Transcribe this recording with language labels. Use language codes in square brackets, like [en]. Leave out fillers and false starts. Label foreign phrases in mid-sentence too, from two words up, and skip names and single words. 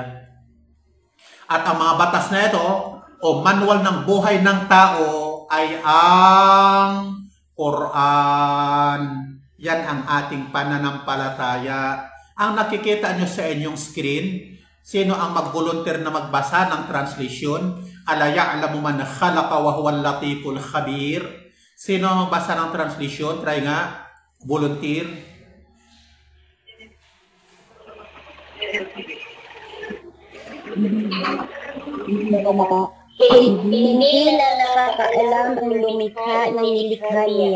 [tl] At ang mga batas na ito o manual ng buhay ng tao ay ang Quran. Yan ang ating pananampalataya. Ang nakikita nyo sa inyong screen, sino ang mag-volunteer na magbasa ng translation? [ar] ألا يعلم من خلق وهو اللطيف الخبير. [tl] Sino ang magbasa ng translation? Try nga. Volunteer. Hindi na nakakaalam ang lumikha ng nilikha niya.